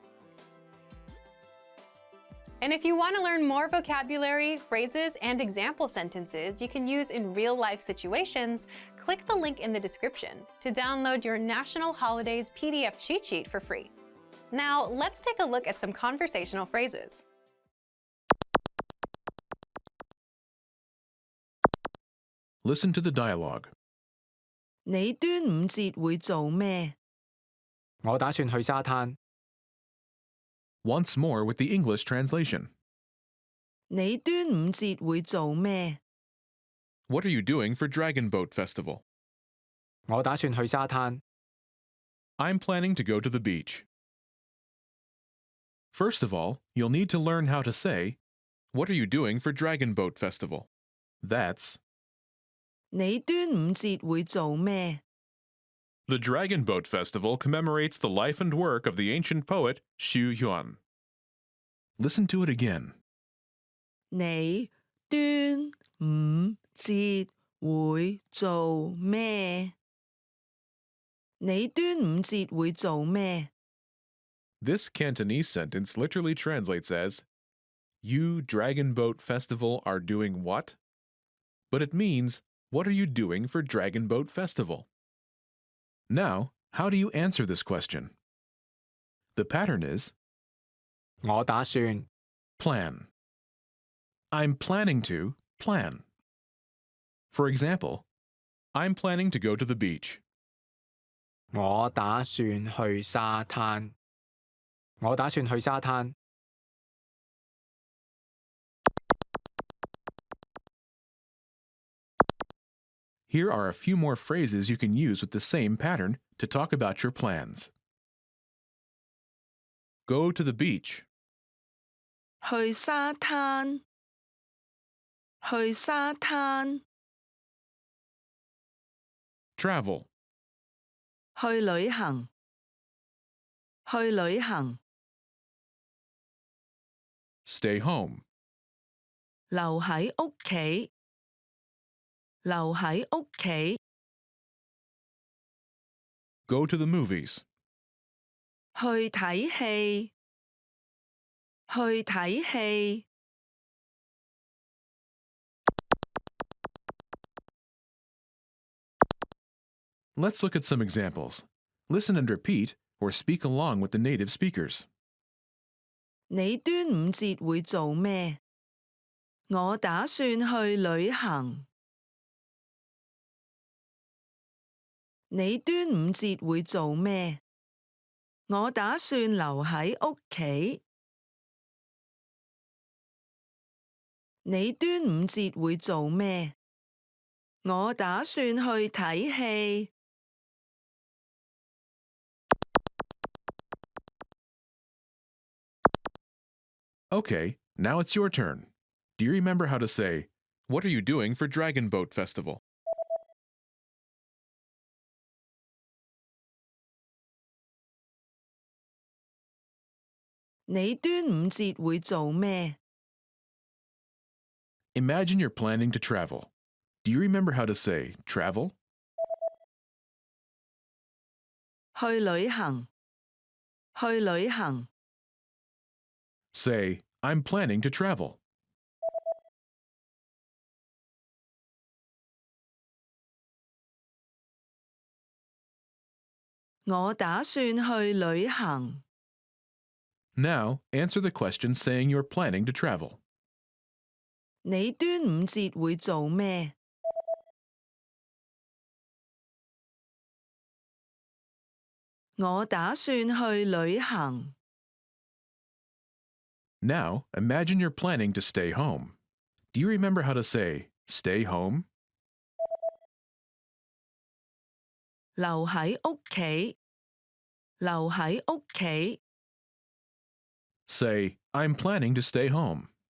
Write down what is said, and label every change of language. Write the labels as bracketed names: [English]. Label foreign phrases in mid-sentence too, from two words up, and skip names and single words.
[English] And if you want to learn more vocabulary, phrases, and example sentences you can use in real-life situations, click the link in the description to download your National Holidays PDF cheat sheet for free. Now, let's take a look at some conversational phrases. Listen to the dialogue. [Cantonese] 你端午節會做咩？我打算去沙灘。 [English] Once more with the English translation. [Cantonese] 你端午節會做咩？ [English] What are you doing for Dragon Boat Festival? [Cantonese] 我打算去沙灘。 [English] I'm planning to go to the beach. First of all, you'll need to learn how to say, what are you doing for Dragon Boat Festival? That's, [Cantonese] 你端午節會做咩？ [English] the Dragon Boat Festival commemorates the life and work of the ancient poet Xu Yuan. Listen to it again. [Cantonese] 你端午節會做咩？你端午節會做咩？ [English] This Cantonese sentence literally translates as, you Dragon Boat Festival are doing what? But it means, what are you doing for Dragon Boat Festival? Now, how do you answer this question? The pattern is, [Cantonese] 我打算 [English] plan. I'm planning to plan. For example, I'm planning to go to the beach. [Cantonese] 我打算去沙灘。我打算去沙灘。 [English] Here are a few more phrases you can use with the same pattern to talk about your plans. Go to the beach. [Cantonese] 去沙灘。去沙灘。 [English] Travel. [Cantonese] 去旅行。去旅行。 [English] Stay home. [Cantonese] 留喺屋企。留喺屋企。 [English] Go to the movies. [Cantonese] 去睇戲。去睇戲。 [English] Let's look at some examples. Listen and repeat, or speak along with the native speakers. [Cantonese] 你端午節會做咩？我打算去旅行。你端午節會做咩？我打算留喺屋企。你端午節會做咩？我打算去睇戲。 [English] Okay, now it's your turn. Do you remember how to say, what are you doing for Dragon Boat Festival? [Cantonese] 你端午節會做咩？ [English] Imagine you're planning to travel. Do you remember how to say travel? [Cantonese] 去旅行。去旅行。 [English] Say, I'm planning to travel. [Cantonese] 「我打算去旅行。 [English] Now, answer the question saying you're planning to travel. [Cantonese] 你端午節會做咩？我打算去旅行。 [English] Now, imagine you're planning to stay home. Do you remember how to say stay home? [Cantonese] 留喺屋企。留喺屋企。 [English] Say, I'm planning to stay home.